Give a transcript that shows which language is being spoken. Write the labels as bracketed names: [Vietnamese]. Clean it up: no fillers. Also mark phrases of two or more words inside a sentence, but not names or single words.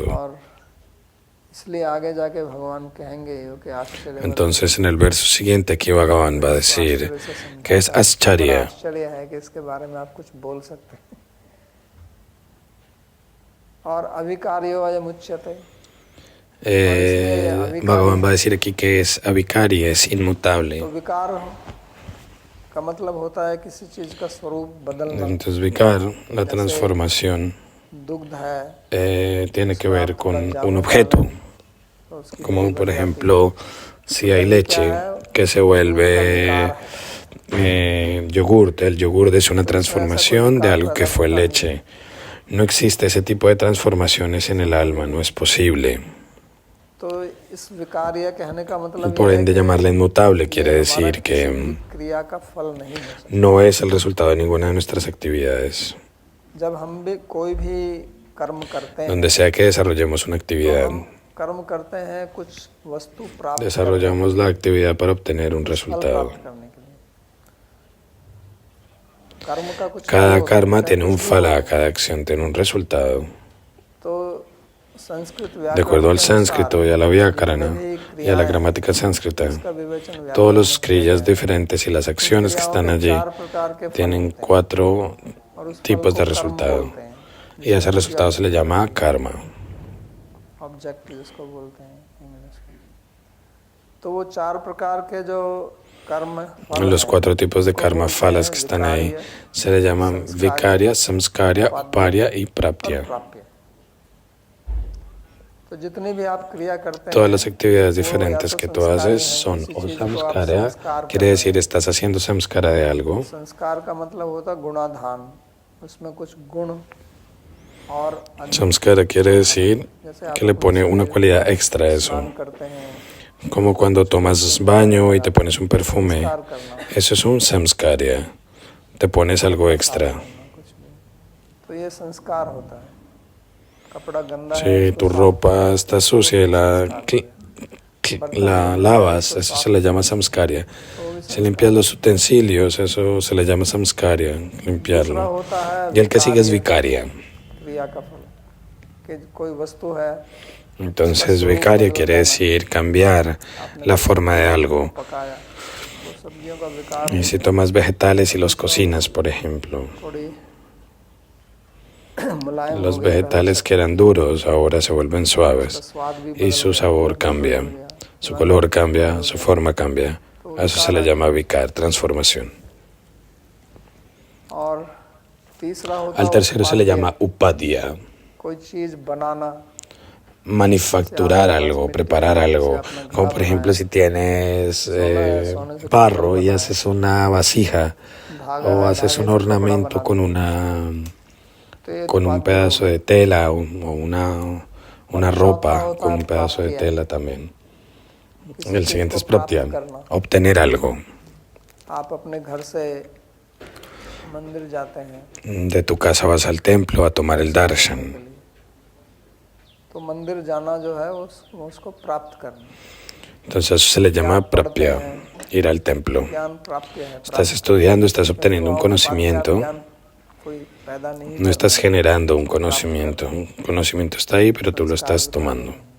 [Hindi] और इसलिए आगे जाके भगवान कहेंगे कि आश्चर्य [Spanish] Entonces en el verso siguiente aquí Bhagavan va a decir que es ascharya. [Hindi] आश्चर्य है कि इसके बारे में आप कुछ बोल सकते हैं और [Sanskrit] अविकार्यो अयमुच्यते [Spanish] Bhagavan va a decir aquí que es avikari, es inmutable. [Hindi] तो विकार का मतलब होता है किसी चीज का स्वरूप बदलना [Spanish] Entonces vikar, la transformación, [Hindi] दुग्ध है [Spanish] tiene que ver con un objeto, [Hindi] तो उसकी [Spanish] como por ejemplo si hay leche que se vuelve yogurt. El yogurt es una transformación de algo que fue leche. No existe ese tipo de transformaciones en el alma, no es posible. [Hindi] तो इस विकार्य कहने का मतलब [Spanish] Por [Hindi] ये है [Spanish] ende, llamarla inmutable quiere decir que [Hindi] कि क्रिया का फल नहीं हो सकता [Spanish] no es el resultado de ninguna de nuestras actividades. [Hindi] जब हम भी कोई भी कर्म करते हैं [Spanish] Donde sea que desarrollemos una actividad, [Hindi] कर्म करते हैं कुछ वस्तु प्राप्त [Spanish] desarrollamos la actividad para obtener un [Hindi] फल [Spanish] resultado. [Hindi] प्राप्त करने के लिए कर्म का कुछ [Spanish] Cada karma tiene un phala, cada acción tiene un resultado. [Hindi] तो संस्कृत [Spanish] De acuerdo al sánscrito y a la vyakarana y a la gramática sánscrita, todos los kriyas diferentes y las acciones que están allí tienen 4 tipos de resultado. Y a ese resultado se le llama karma. [Hindi] ऑब्जेक्ट जिसको बोलते हैं इंग्लिश में तो वो 4 प्रकार के जो कर्म [Spanish] Los 4 tipos de karma phalas que están ahí se le llaman vikarya, samskarya, uparya y praptya. [Hindi] प्राप्य तो जितनी भी आप क्रिया करते हैं [Spanish] Todas las actividades diferentes que tú haces son o samskara, quiere decir estás haciendo samskara de algo. [Hindi] संस्कार का मतलब होता है गुणाधान उसमें कुछ गुण और [Spanish] Samskara quiere decir que le pone una cualidad extra a eso. [Hindi] करते हैं [Spanish] Como cuando tomas baño y te pones un perfume. Eso es un samskarya. Te pones algo extra. [Hindi] कुछ भी तो ये संस्कार होता है कपड़ा गंदा है [Spanish] Si tu ropa está sucia y la lavas, eso se le llama samskarya. Si limpias los utensilios, eso se le llama samskarya, limpiarlo. [Hindi] होता है [Spanish] Y el que sigue es vikarya. [Hindi] क्रिया का फल कि कोई वस्तु है, [Spanish] Entonces, vicaria quiere decir cambiar la forma de algo. [Hindi] पकाया तो सब्जियों का विकार [Spanish] Y si tomas vegetales y los cocinas, por ejemplo, [Hindi] थोड़ी मुलायम [Spanish] los [Hindi] हो गई, [Spanish] vegetales que eran duros ahora se vuelven [Hindi] उसका [Spanish] suaves [Hindi] स्वाद भी [Spanish] y su sabor cambia, su color cambia, su forma cambia. A eso se le llama vicar, transformación. [Hindi] और तीसरा होता [Spanish] Al tercero se le llama upadya, [Hindi] कोई चीज बनाना, [Spanish] manufacturar algo, preparar algo. Como por ejemplo si tienes barro y haces una vasija o haces un ornamento con un pedazo de tela o una ropa con un pedazo de tela también. El siguiente es praptya, obtener algo. [Hindi] आप अपने घर से मंदिर जाते हैं [Spanish] De tu casa vas al templo a tomar el darshan. [Hindi] तो मंदिर जाना जो है उसको प्राप्त करना, [Spanish] Entonces eso se le llama praptya, ir al templo. [Hindi] ज्ञान प्राप्त है, [Spanish] Estás estudiando, estás obteniendo un conocimiento, [Hindi] ज्ञान कोई पैदा नहीं, [Spanish] no estás generando un conocimiento. Un conocimiento está ahí, pero tú lo estás tomando.